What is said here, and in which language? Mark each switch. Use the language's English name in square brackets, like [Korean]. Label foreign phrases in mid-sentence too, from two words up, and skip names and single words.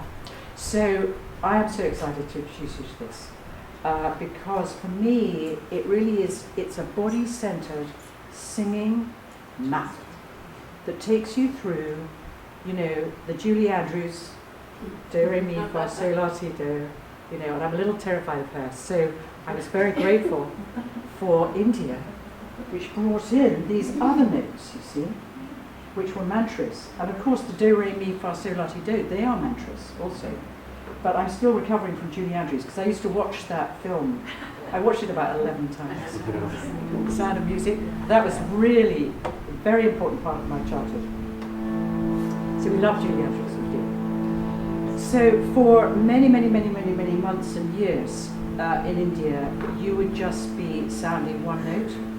[English] So I am so excited to introduce you to this because for me it really is, it's a body-centered singing map that takes you through, you know, the Julie Andrews, do, re, mi, fa, sol, la, si, do, you know, and I'm a little terrified of her. So I was very grateful for India, which brought in these other notes, you see, which were mantras. And of course the do, re, mi, fa, sol, la, si, do, they are mantras also. But I'm still recovering from Julie Andrews because I used to watch that film. I watched it about 11 times. The Sound of Music. That was really a very important part of my childhood. So we love Julie Andrews, we do. So for many months and years in India, you would just be sounding one note.